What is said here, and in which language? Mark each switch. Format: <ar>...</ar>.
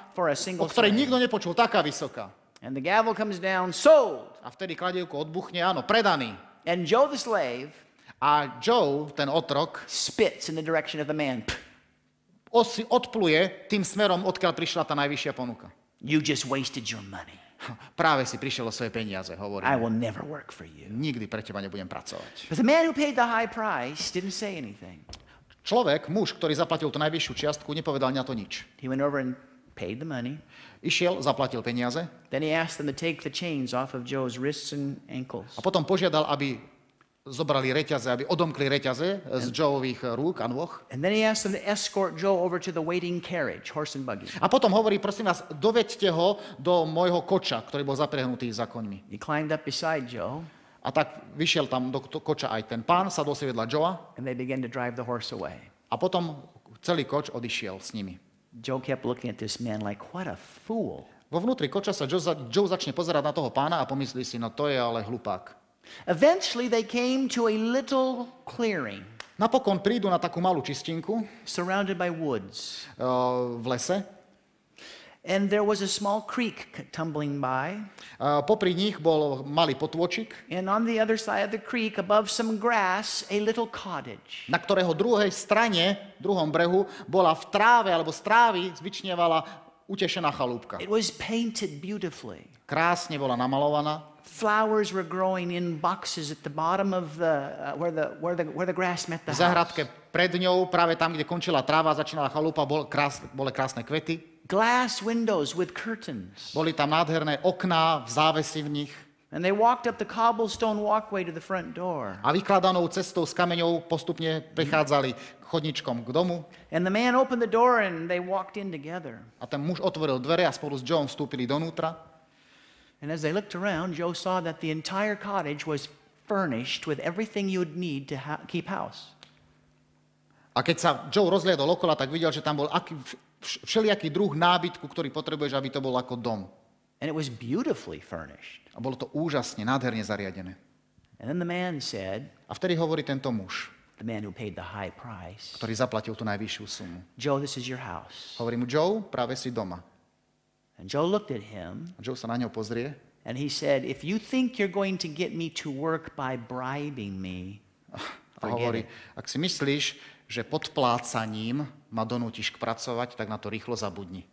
<en>for a o single</en> <sk>ktorej</sk> <en>slave.</en> <sk>nikto nepočul, taká vysoká.</sk> <en>And the gavel comes down, sold.</en> <sk>A vtedy kladievko odbuchne, áno, predaný.</sk> <en>And Joe the slave</en> <sk>A Joe, ten otrok,</sk> <en>spits in the direction of the man.</en> <sk>odpluje tým smerom, odkiaľ prišla tá najvyššia ponuka.</sk> <en>You just wasted your money.</en> <sk>Práve si prišiel o svoje peniaze, hovorí.</sk> <en>I will never work for you.</en> <sk>Nikdy pre teba nebudem pracovať.</sk> <en>But the man who paid the high price didn't say anything.</en> <sk>Človek, muž, ktorý zaplatil tú najvyššiu čiastku, nepovedal na to nič.</sk> <en>He went over and paid the money.</en> <sk>Išiel, zaplatil peniaze</sk> <en>Then he asked them to take the chains off of Joe's wrists and ankles.</en> <sk>a potom požiadal, aby zobrali reťaze, aby odomkli reťaze z Joeových rúk a nôh.</sk> <en>And then he asked them to escort Joe over to the waiting carriage, horse and buggy.</en> <sk>A potom hovorí, prosím vás, doveďte ho do môjho koča, ktorý bol zaprehnutý za koňmi.</sk> <en>He climbed up beside Joe,</en> <sk>A tak vyšiel tam do koča aj ten pán, sadol si vedľa Joea</sk> <en>and they began to drive the horse away.</en> <sk>a potom celý koč odišiel s nimi.</sk> <en>Joe kept looking at this man like, what a fool.</en> <sk>Vo vnútri koča sa Joe začne pozerať na toho pána a pomyslí si, no to je ale hlupák.</sk> <en>Eventually they came to a little clearing</en> <sk>Napokon prídu na takú malú čistinku</sk> <en>surrounded by woods.</en> <sk>v lese.</sk> <en>And there was a small creek tumbling by.</en> <sk>Popri nich bol malý potôčik,</sk> <en>And on the other side of the creek, above some grass, a little cottage.</en> <sk>na ktorého druhej strane, druhom brehu, bola v tráve alebo z trávy zvyčnievala utešená chalúbka.</sk> <en>It was painted beautifully.</en> <sk>Krásne bola namalovaná.</sk> <en>Flowers were growing in boxes at the bottom of where the grass met the</en> <sk>V</sk> <en>house.</en> <sk>záhradke pred ňou, práve tam, kde končila tráva, začínala chalúpa, boli krásne kvety.</sk> <en>Glass windows with curtains.</en> <sk>Boli tam nádherné okná, závesy v nich.</sk> <en>And they walked up the cobblestone walkway to the front door.</en> <sk>A vykladanou cestou s kameňou postupne prichádzali chodničkom k domu.</sk> <en>And the man opened the door and they walked in together.</en> <sk>A ten muž otvoril dvere a spolu s Joeom vstúpili donútra.</sk> <en>And as they looked around, Joe saw that the entire cottage was furnished with everything you would need to keep house.</en> <sk>A keď sa Joe rozliedol okolo, tak videl, že tam bol všelijaký druh nábytku, ktorý potrebuješ, aby to bol ako dom.</sk> <en>And it was beautifully furnished.</en> <sk>A bolo to úžasne, nádherne zariadené.</sk> <en>And then the man said,</en> <sk>A vtedy hovorí tento muž,</sk> <en>the man who paid the high price,</en> <sk>ktorý zaplatil tú najvyššiu sumu.</sk> <en>Joe, this is your house.</en> <sk>Hovorí mu, Joe, práve si doma.</sk> <en>And Joe looked at him</en> <sk>A Joe sa na ňo pozrie</sk> <en>and he said, if you think you're going to get me to work by bribing me,</en> <sk>a hovorí, ak si myslíš, že podplácaním ma donútiš k pracovať, tak na to rýchlo zabudni.</sk>